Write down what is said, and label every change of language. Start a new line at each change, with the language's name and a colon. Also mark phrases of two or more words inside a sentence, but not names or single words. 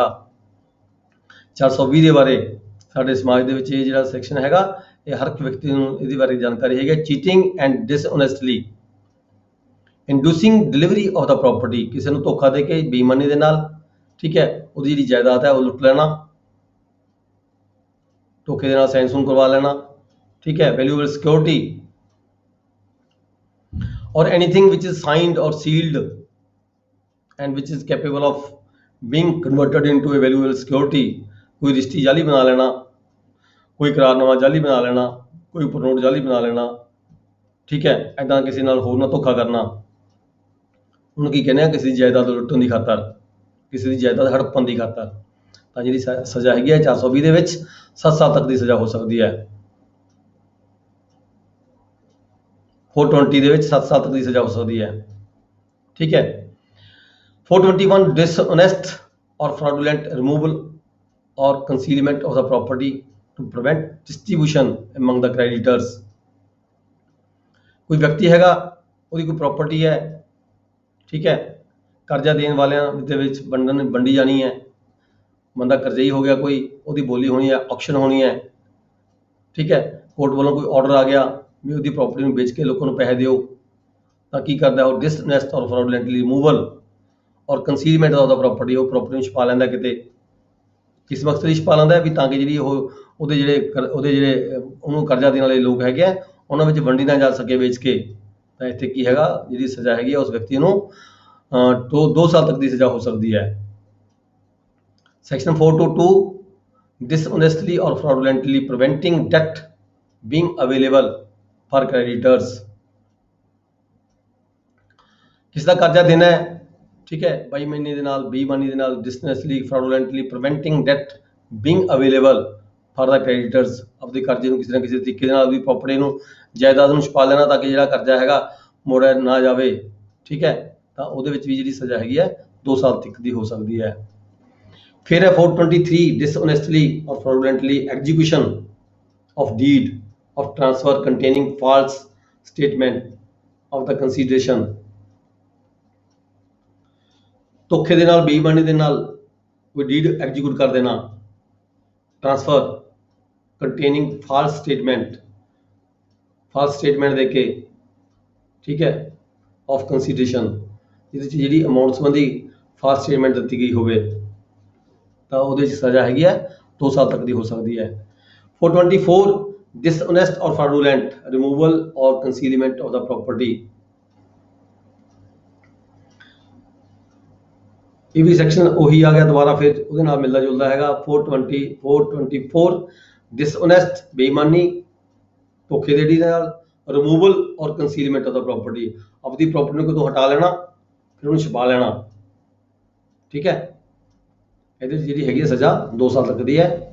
Punjabi: 420 ਦੇ ਬਾਰੇ ਸਾਡੇ ਸਮਾਜ ਦੇ ਵਿੱਚ ਇਹ ਜਿਹੜਾ ਸੈਕਸ਼ਨ ਹੈਗਾ ਇਹ ਹਰ ਇੱਕ ਵਿਅਕਤੀ ਨੂੰ ਇਹਦੇ ਬਾਰੇ ਜਾਣਕਾਰੀ ਹੈਗੀ।
English: cheating and dishonestly inducing delivery of the property,
Punjabi: ਕਿਸੇ ਨੂੰ ਧੋਖਾ ਦੇ ਕੇ ਬੇਈਮਾਨੀ ਦੇ ਨਾਲ, ਠੀਕ ਹੈ, ਉਹਦੀ ਜਿਹੜੀ ਜਾਇਦਾਦ ਹੈ ਉਹ ਲੁੱਟ ਲੈਣਾ, ਧੋਖੇ ਦੇ ਨਾਲ ਸਾਈਨ ਸੂਨ ਕਰਵਾ ਲੈਣਾ, ਠੀਕ ਹੈ,
English: valuable security or anything which is signed or sealed and which is capable of being converted into a valuable security,
Punjabi: ਕੋਈ ਰਜਿਸਟਰੀ ਜਾਲੀ ਬਣਾ ਲੈਣਾ, ਕੋਈ ਕਰਾਰਨਾਮਾ ਜਾਲੀ ਬਣਾ ਲੈਣਾ, ਕੋਈ ਉਪਰ ਨੋਟ ਜਾਲੀ ਬਣਾ ਲੈਣਾ, ਠੀਕ ਹੈ, ਐਦਾਂ ਕਿਸੇ ਨਾਲ ਹੋਰ ਨਾ ਧੋਖਾ ਕਰਨਾ, ਉਨ੍ਹਾਂਨੇ ਕੀ ਕਹਿਣੇ ਕਿਸੇ ਜਾਇਦਾਦ ਲੁੱਟਣ ਕੀ ਖਾਤਰ, ਕਿਸੇ ਦੀ ਜਾਇਦਾਦ ਹੜੱਪਣ ਦੀ ਖਾਤਰ, ਤਾਂ ਜਿਹੜੀ ਸਜ਼ਾ ਹੈਗੀ ਹੈ 420 ਦੇ ਵਿੱਚ 7 ਸਾਲ ਤੱਕ ਦੀ ਸਜ਼ਾ ਹੋ ਸਕਦੀ ਹੈ। 420 ਦੇ ਵਿੱਚ 7 ਸਾਲ ਤੱਕ ਦੀ ਸਜ਼ਾ ਹੋ ਸਕਦੀ ਹੈ। ਠੀਕ ਹੈ।
English: 421 dishonest or fraudulent removal or concealment of the property to prevent distribution among the creditors।
Punjabi: ਕੋਈ ਵਿਅਕਤੀ ਹੈਗਾ, ਉਹਦੀ ਕੋਈ ਪ੍ਰਾਪਰਟੀ ਹੈ, ਠੀਕ ਹੈ, ਕਰਜ਼ਾ ਦੇਣ ਵਾਲਿਆਂ ਦੇ ਵਿੱਚ ਵੰਡੀ ਜਾਣੀ ਹੈ, ਬੰਦਾ ਕਰਜ਼ਈ ਹੋ ਗਿਆ ਕੋਈ, ਉਹਦੀ ਬੋਲੀ ਹੋਣੀ ਹੈ, ਆਕਸ਼ਨ ਹੋਣੀ ਹੈ, ਠੀਕ ਹੈ, ਕੋਰਟ ਵੱਲੋਂ ਕੋਈ ਆਰਡਰ ਆ ਗਿਆ ਵੀ ਉਹਦੀ ਪ੍ਰਾਪਰਟੀ ਨੂੰ ਵੇਚ ਕੇ ਲੋਕਾਂ ਨੂੰ ਪੈਸੇ ਦਿਓ, ਤਾਂ ਕੀ ਕਰਦਾ ਉਹ
English: dishonest or fraudulently removal or concealment of the property,
Punjabi: ਉਹ ਪ੍ਰਾਪਰਟੀ ਨੂੰ ਛੁਪਾ ਲੈਂਦਾ ਕਿਤੇ, ਕਿਸ ਮਕਸਦ ਲਈ ਛੁਪਾ ਲੈਂਦਾ ਵੀ ਤਾਂ ਕਿ ਜਿਹੜੀ ਉਹਦੇ ਜਿਹੜੇ ਉਹਨੂੰ ਕਰਜ਼ਾ ਦੇਣ ਵਾਲੇ ਲੋਕ ਹੈਗੇ ਆ ਉਹਨਾਂ ਵਿੱਚ ਵੰਡੀ ਨਾ ਜਾ ਸਕੇ ਵੇਚ ਕੇ। ਤਾਂ ਇੱਥੇ ਕੀ ਹੈਗਾ, ਜਿਹੜੀ ਸਜ਼ਾ ਹੈਗੀ ਆ ਉਸ ਵਿਅਕਤੀ ਨੂੰ 2 ਸਾਲ ਤੱਕ ਦੀ ਸਜ਼ਾ ਹੋ ਸਕਦੀ ਹੈ।
English: ਸੈਕਸ਼ਨ 422 dishonestly or fraudulently preventing debt being available for creditors।
Punjabi: ਕਿਸ ਦਾ ਕਰਜ਼ਾ ਦੇਣਾ ਹੈ, ਠੀਕ ਹੈ, ਬੇਈਮਾਨੀ ਦੇ ਨਾਲ, ਬੇਈਮਾਨੀ ਦੇ ਨਾਲ,
English: dishonestly fraudulently preventing debt being available for the creditors,
Punjabi: ਆਪਦੇ ਕਰਜ਼ੇ ਨੂੰ ਕਿਸੇ ਨਾ ਕਿਸੇ ਤਰੀਕੇ ਦੇ ਨਾਲ, ਆਪਦੀ ਪ੍ਰਾਪਰਟੀ ਨੂੰ, ਜਾਇਦਾਦ ਨੂੰ ਛੁਪਾ ਲੈਣਾ ਤਾਂ ਕਿ ਜਿਹੜਾ ਕਰਜ਼ਾ ਹੈਗਾ ਮੋੜਿਆ ਨਾ ਜਾਵੇ, ਠੀਕ ਹੈ, ਤਾਂ ਉਹਦੇ ਵਿੱਚ ਵੀ ਜਿਹੜੀ ਸਜ਼ਾ ਹੈਗੀ ਹੈ 2 ਸਾਲ ਤੱਕ ਦੀ ਹੋ ਸਕਦੀ ਹੈ।
English: ਫਿਰ ਹੈ 423 dishonestly or fraudulently execution of deed of transfer containing false statement of the consideration।
Punjabi: ਧੋਖੇ ਦੇ ਨਾਲ, ਬੇਈਮਾਨੀ ਦੇ ਨਾਲ ਕੋਈ
English: deed execute
Punjabi: ਕਰ ਦੇਣਾ,
English: transfer containing false statement
Punjabi: ਦੇ ਕੇ, ਠੀਕ ਹੈ,
English: of consideration,
Punjabi: ਜਿਹਦੇ 'ਚ ਜਿਹੜੀ ਅਮਾਊਂਟ ਸੰਬੰਧੀ
English: false statement
Punjabi: ਦਿੱਤੀ ਗਈ ਹੋਵੇ, ਤਾਂ ਉਹਦੇ 'ਚ ਸਜ਼ਾ ਹੈਗੀ ਹੈ 2 ਸਾਲ ਤੱਕ ਦੀ ਹੋ ਸਕਦੀ ਹੈ।
English: 424 dishonest or fraudulent removal or concealment of the property।
Punjabi: ਇਹ ਵੀ ਸੈਕਸ਼ਨ ਉਹੀ ਆ ਗਿਆ ਦੁਬਾਰਾ, ਫਿਰ ਉਹਦੇ ਨਾਲ ਮਿਲਦਾ ਜੁਲਦਾ ਹੈਗਾ। 424 dishonest ਬੇਈਮਾਨੀ, ਧੋਖੇ ਦੇ ਨਾਲ,
English: removal or concealment of the property,
Punjabi: ਆਪਦੀ ਪ੍ਰਾਪਰਟੀ ਨੂੰ ਕਿਤੋਂ ਹਟਾ ਲੈਣਾ ਫਿਰ ਉਹਨੂੰ ਛੁਪਾ ਲੈਣਾ, ਠੀਕ ਹੈ, ਇਹਦੇ ਵਿੱਚ ਜਿਹੜੀ ਹੈਗੀ ਸਜ਼ਾ 2 ਸਾਲ ਤੱਕ ਦੀ ਹੈ।